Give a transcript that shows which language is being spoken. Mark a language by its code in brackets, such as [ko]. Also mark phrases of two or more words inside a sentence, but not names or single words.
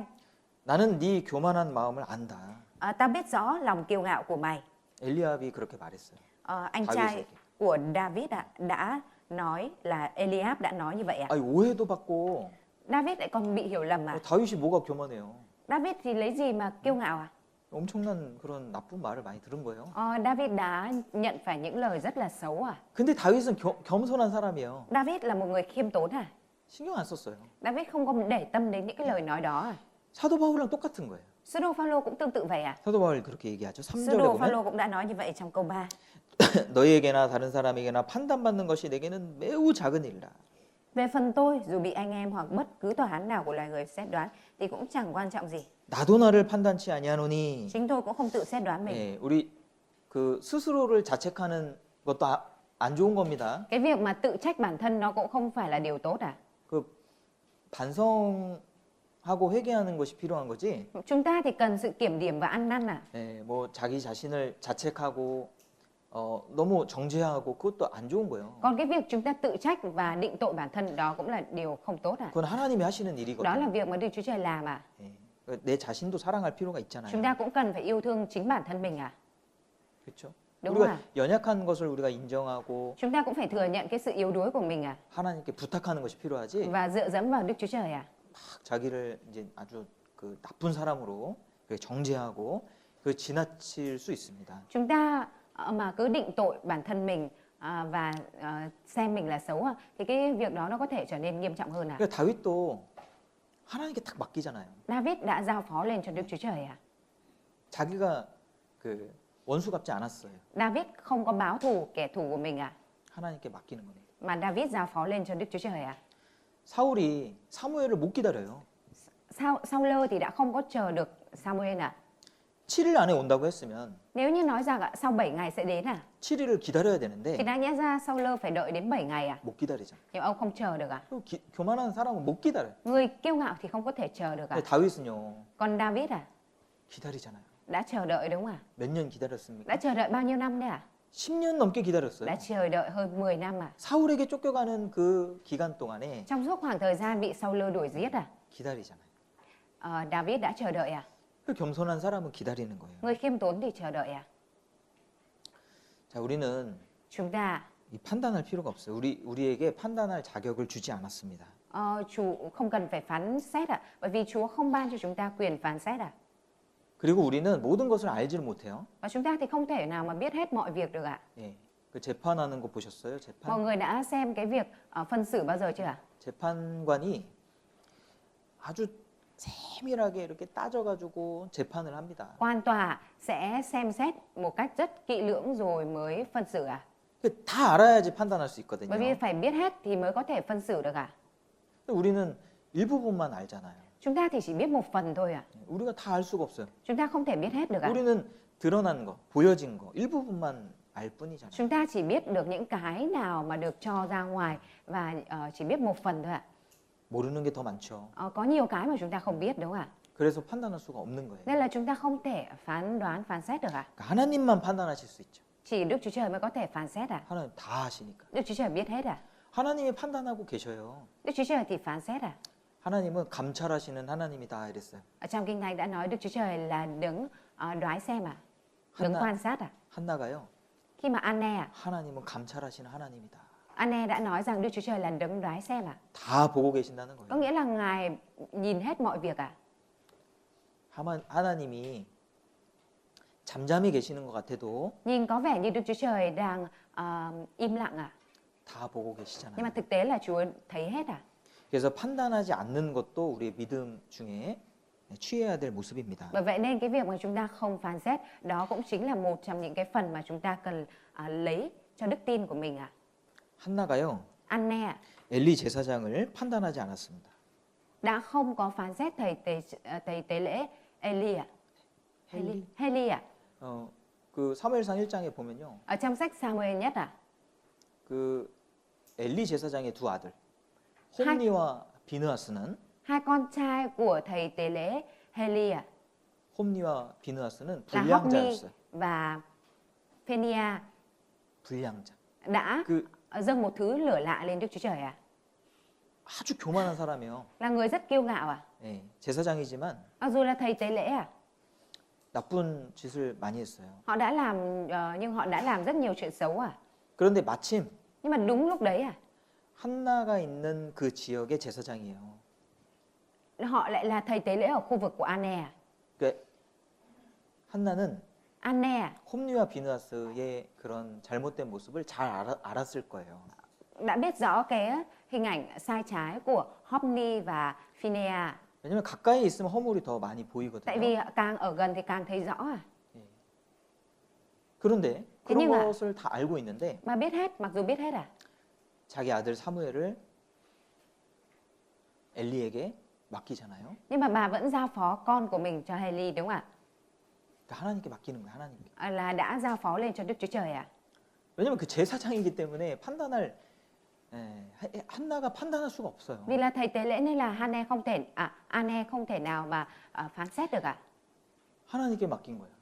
[ko] 나는 네 교만한 마음을 안다. [vi] Ta biết rõ lòng kiêu ngạo của mày. [ko] 엘리압이 그렇게 말했어요. [vi] Anh David trai [ko] 얘기. [vi] của David đã nói là Eliab đã nói như vậy ạ. [ko] 아니 오해도 받고 [vi] David lại còn bị hiểu lầm à? [ko] 다윗이 뭐가 교만해요? [vi] David thì lấy gì mà kiêu ngạo à? [ko] 엄청난 그런 나쁜 말을 많이 들은 거예요. [vi] David đã nhận phải những lời rất là xấu à? [ko] 근데 다윗은 겸손한 사람이에요. [vi] David là một người khiêm tốn à? [ko] 신경 안 썼어요. [vi] David không có để tâm đến những cái lời nói đó à? [ko] 사도 바울이랑 똑같은 거예요. [vi] Sứ đồ Phaolô cũng tương tự vậy à? [ko] 사도 바울이 그렇게 얘기하죠. [vi] Sứ [ko] 3절에 [vi] đồ [ko] 보면 [vi] Phaolô cũng đã nói như vậy trong câu 3. [ko] 너희에게나 다른 사람에게나 판단받는 것이 내게는 매우 작은 일이라. [vi] Về phần tôi, dù bị anh em hoặc bất cứ tòa án nào của loài người xét đoán thì cũng chẳng quan trọng gì. [ko] 나도 나를 판단치 아니하노니. [vi] Chính tôi cũng không tự xét đoán mình. [ko] 예, 우리 그 스스로를 자책하는 것도 안 좋은 겁니다. [vi] Cái việc mà tự trách bản thân nó cũng không phải là điều tốt à? [ko] 그 반성하고 회개하는 것이 필요한 거지. [vi] Chúng ta thì cần sự kiểm điểm và ăn năn à? [ko] 예, 뭐 자기 자신을 자책하고 너무 정죄하고 그것도 안 좋은 거예요. [vi] Còn cái việc chúng ta tự trách và định tội bản thân đó cũng là điều không tốt à? [ko] 그건 하나님이 하시는 [vi] Đó là [ko] 일이거든요. [vi] việc mà Đức Chúa Trời làm à? [ko] 예, 내 자신도 사랑할 필요가 있잖아요. [vi] Chúng ta cũng cần phải yêu thương chính bản thân mình à? [ko] 그렇죠? [vi] Đúng [ko] 우리가 [vi] không ạ? [ko] 연약한 것을 우리가 인정하고 [vi] Chúng ta cũng phải thừa nhận cái sự yếu đuối của mình à? [ko] 하나님께 부탁하는 것이 필요하지. [vi] Và dựa dẫm vào Đức Chúa Trời à? [ko] 막 자기를 이제 아주 그 나쁜 사람으로 그렇게 정죄하고 그 지나칠 수 있습니다. [vi] Chúng ta mà cứ định tội bản thân mình và xem mình là xấu thì cái việc đó nó có thể trở nên nghiêm trọng hơn à? [ko] 그러니까 다윗도 하나님께 딱 맡기잖아요. [vi] David đã giao phó lên cho Đức Chúa Trời à? [ko] 자기가 그 원수 갚지 않았어요. [vi] David không có báo thù kẻ thù của mình à? [ko] 하나님께 맡기는 거예요. [vi] Mà David giao phó lên cho Đức Chúa Trời à? [ko] 사울이 사무엘을 못 기다려요. [vi] Saul thì đã không có chờ được Samuel à? [ko] 7일 안에 온다고 했으면 [vi] Nếu như nói rằng sau 7 ngày sẽ đến à? [ko] 7일을 기다려야 [vi] Thì [ko] 되는데 [vi] đáng nhẽ ra Saul phải đợi đến 7 ngày à? [ko] 못 기다리잖아. [vi] Nhưng ông không chờ được à? [ko] 그리고 교만한 사람은 못 기다려요. [vi] Người kiêu ngạo thì không có thể chờ được à? [ko] 근데 다윗은요 [vi] Còn David à? [ko] 기다리잖아요. [vi] Đã chờ đợi đúng không à? [ko] 몇 년 기다렸습니까? [vi] Đã chờ đợi bao nhiêu năm đấy à? [ko] 10년 넘게 기다렸어요. [vi] Đã chờ đợi hơn 10 năm à? [ko] 사울에게 쫓겨가는 그 기간 동안에 [vi] Trong suốt khoảng thời gian bị Saul đuổi giết à? [ko] 기다리잖아요. [vi] David đã chờ đợi à? [ko] 그 겸손한 사람은 기다리는 거예요. [vi] Người khiêm tốn thì chờ đợi à? [ko] 자, 우리는 [vi] Chúng ta [ko] 이 판단할 필요가 없어요. 우리에게 판단할 자격을 주지 않았습니다. [vi] Chúa không cần phải phán xét à? Bởi vì Chúa không ban cho chúng ta quyền phán xét à? [ko] 그리고 우리는 모든 것을 알지를 못해요. [vi] Và chúng ta thì không thể nào mà biết hết mọi việc được ạ. [ko] 예, 그 재판하는 거 보셨어요? [vi] Mọi [ko] 재판 [vi] người đã xem cái việc phân xử bao giờ chưa ạ? [ko] 재판관이 아주 세밀하게 이렇게 따져가지고 재판을 합니다. [vi] Quan tòa sẽ xem xét một cách rất kỹ lưỡng rồi mới phân xử à? [ko] 다 알아야지 판단할 수 [vi] Bởi vì [ko] 있거든요. [vi] phải biết hết thì mới có thể phân xử được à? [ko] 우리는 일부분만 알잖아요. [vi] Chúng ta thì chỉ biết một phần thôi à? [ko] 우리가 다 알 수가 없어요. [vi] Chúng ta không thể biết hết được à? [ko] 우리는 드러난 거, 보여진 거 일부분만 알 뿐이잖아요. [vi] Chúng ta chỉ biết được những cái nào mà được cho ra ngoài và chỉ biết một phần thôi ạ. [ko] 모르는 게 더 많죠. [vi] Có nhiều cái mà chúng ta không biết đúng không ạ? [ko] 그래서 판단할 수가 없는 거예요. [vi] Nên là chúng ta không thể phán đoán, phán xét được ạ. [ko] 그러니까 하나님만 판단하실 수 있죠. [vi] Chỉ Đức Chúa Trời mới có thể phán xét à? [ko] 하나님 다 아시니까. [vi] Đức Chúa Trời biết hết à? [ko] 하나님이 판단하고 계셔요. [vi] Đức Chúa Trời thì phán xét à? [ko] 하나님은 감찰하시는 하나님이다 이랬어요. [vi] Ở trong Kinh Thánh đã nói Đức Chúa Trời là đứng đoái xem à? Đứng [ko] 한나, [vi] quan sát à? [ko] 한나가요. [vi] Khi mà Anne [ko] 하나님은 감찰하시는 하나님이다. [vi] Anne đã nói rằng Đức Chúa Trời là đứng đoái xem à? [ko] 다 보고 계신다는 [vi] Có [ko] 거예요. [vi] nghĩa là Ngài nhìn hết mọi việc à? [ko] 하나님이 잠잠히 계시는 것 같아도 [vi] Nhìn có vẻ như Đức Chúa Trời đang im lặng à? [ko] 다 보고 [vi] Nhưng mà [ko] 계시잖아요. [vi] thực tế là Chúa thấy hết à? [ko] 그래서 판단하지 않는 것도 우리의 믿음 중에 취해야 될 모습입니다. [vi] Bởi vậy nên cái việc mà chúng ta không phán xét đó cũng chính là một trong những cái phần mà chúng ta cần lấy cho đức tin của mình ạ. [ko] 한나가요. [vi] Anne [ko] 엘리 제사장을 판단하지 않았습니다. [vi] đã không có phán xét thầy tế lễ Eli ạ. Heli ạ. [ko] 그 사무엘상 1장에 보면요. [vi] Ở trong sách Samuel nhất ạ. [ko] 그 엘리 제사장의 두 아들 홈니와 비느하스는 [vi] Hai con trai của thầy tế lễ Heli ạ. [ko] 홈니와 비느하스는 [vi] Là Hophni [ko] 불량자였어요. [vi] và Phenia [ko] 불량자. [vi] đã [ko] 그 [vi] dâng một thứ lửa lạ lên Đức Chúa Trời ạ. [ko] 아주 교만한 사람이에요. [vi] Là người rất kiêu ngạo ạ. [ko] 예, 제사장이지만 [vi] Mặc dù là thầy tế lễ ạ. [ko] 나쁜 짓을 많이 했어요. [vi] Họ đã làm nhưng họ đã làm rất nhiều chuyện xấu à. [ko] 그런데 마침 [vi] Nhưng mà đúng lúc đấy à, [ko] 한나가 있는 그 지역의 제사장이에요. [vi] họ lại là thầy tế lễ ở khu vực của Anne à. [ko] 그러니까 한나는 [vi] Anne à, [ko] 홈니와 비느하스의 그런 잘못된 모습을 잘 알았을 거예요. [vi] đã biết rõ cái hình ảnh sai trái của Hophni và Phinea. [ko] 왜냐면 가까이 있으면 허물이 더 많이 [vi] Tại [ko] 보이거든요. [vi] vì càng ở gần thì càng thấy rõ à. [ko] 그런데 [vi] thế [ko] 그런 [vi] nhưng mà- [ko] 것을 다 알고 있는데 [vi] Mà biết hết, mặc dù biết hết à, [ko] 자기 아들 사무엘을 엘리에게 맡기잖아요. [vi] nhưng mà bà vẫn giao phó con của mình cho Heli đúng không ạ? [ko] 그러니까 하나님께 맡기는 거예요. 하나님께. [vi] Là đã giao phó lên cho Đức Chúa Trời à. [ko] 왜냐면 그 제사장이기 때문에 판단할 한나가 판단할 수가 없어요. [vi] Vì là thầy tế lễ nên là Anne không thể nào mà phán xét được à. [ko] 하나님께 맡긴 거예요.